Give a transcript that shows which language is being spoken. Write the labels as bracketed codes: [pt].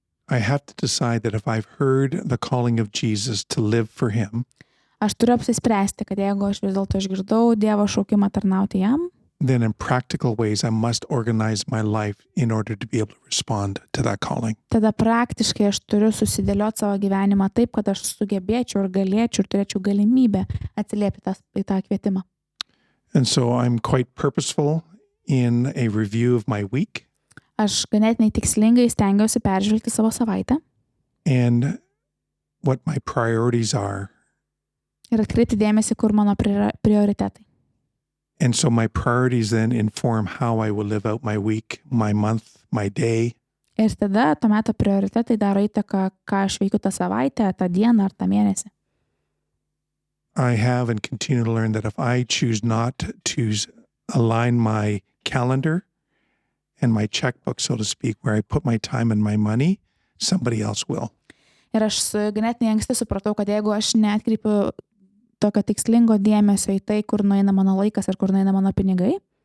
[en] I have to decide that if I've heard the calling of Jesus to live for him, [lt] Aš turiu apsispręsti, kad jeigu aš vis dėlto išgirdau Dievo šaukimą tarnauti jam, [en] then in practical ways I must organize my life in order to be able to respond to that calling. [lt] tada praktiškai aš turiu susidėlioti savo gyvenimą taip, kad aš sugebėčiau ir galėčiau ir turėčiau galimybę atsiliepti į tą kvietimą. [en] And so I'm quite purposeful in a review of my week [lt] Aš ganėtinai tikslingai stengiausi peržvelgti savo savaitę [en] and what my priorities are. [lt] ir atkreipti dėmesį, kur mano prioritetai. [en] And so my priorities then inform how I will live out my week, my month, my day. [lt] Ir tada to meto prioritetai daro įtaką, ką aš veikiu tą savaitę, tą dieną ar tą mėnesį. [en] I have and continue to learn that if I choose not to align my calendar and my checkbook, so to speak, where I put my time and my money, somebody else will. [lt] Ir aš ganėtinai anksti supratau, kad jeigu aš neatkreipiu tokio tikslingo dėmesio į tai, kur nueina mano laikas ir kur nueina mano pinigai,